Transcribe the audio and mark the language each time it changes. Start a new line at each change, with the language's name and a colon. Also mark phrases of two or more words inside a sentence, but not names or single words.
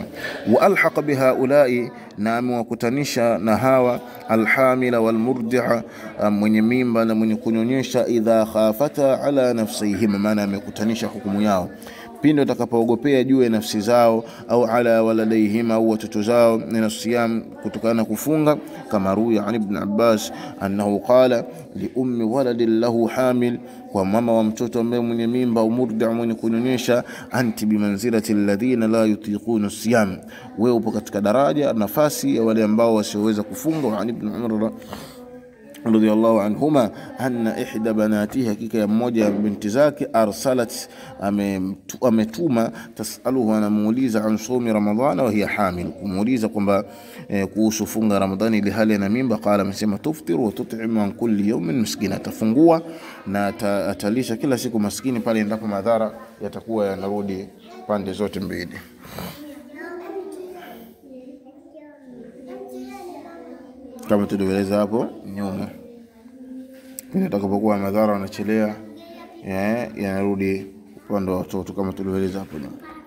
Arabic: وألحق بها أولاء,
Swahili: na amewakutanisha na hawa
Arabic: الحامل والمرضع,
Swahili: mwenye mimba na mwenye kunyonyesha,
Arabic: إذا خافتا على أنفسهما,
Swahili: maana amekutanisha hukumu yao pindi watakapoogopea juu ya nafsi zao, au
Arabic: على ولديهما,
Swahili: au watoto zao, na siyam, kutokana na kufunga, kama
Arabic: روي عن ابن عباس أنه قال لأم ولد له حامل,
Swahili: kwa mama wa mtoto ambaye mwenye mimba au murdi' mwenye kunyonyesha,
Arabic: أنت بمنزلة الذين لا يطيقون الصيام,
Swahili: wewe upo katika daraja nafasi ya wale ambao wasioweza kufunga.
Arabic: وعن ابن عمر رضي الله عنهما أن إحدى بناته,
Swahili: hakika ya mmoja ya binti zake, arsalat, ametuma, tasaluhu, anamuuliza,
Arabic: عن صوم رمضان وهي حامل,
Swahili: kumuuliza kwamba kuhusu funga Ramadhani ili hali na mimba.
Arabic: Qala, amesema, تفطر وتطعم عن كل يوم مسكينا,
Swahili: atafungua na atalisha kila siku maskini, pale endapo madhara yatakuwa yanarudi pande zote mbili. Kama tulivyoeleza hapo nyuma, inatakapokuwa madhara yanachelea yanarudi upande wa watoto, kama tulivyoeleza hapo nyuma.